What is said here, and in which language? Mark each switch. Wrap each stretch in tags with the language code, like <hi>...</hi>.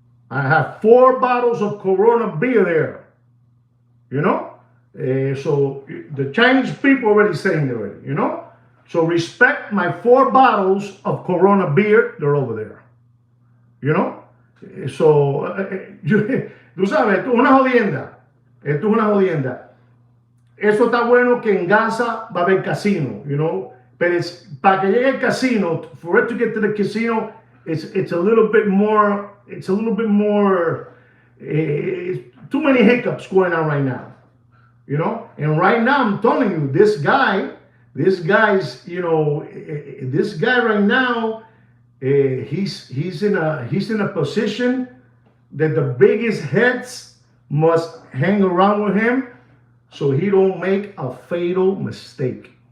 <en>I have 4 bottles of Corona beer there, you know? So the Chinese people already saying it already, you know? So respect my 4 bottles of Corona beer, they're over there, you know?</en> <es>So, tú sabes, esto es una jodienda. Esto es una jodienda. Eso está bueno que en Gaza va a haber casino,</es> <en>you know? But it's,</en> <es>para que llegue el casino,</es> <en>for it to get to the casino, it's a little bit more, too many hiccups going on right now, you know? And right now, I'm telling you, this guy right now, he's in a position that the biggest heads must hang around with him so he don't make a fatal mistake.</en>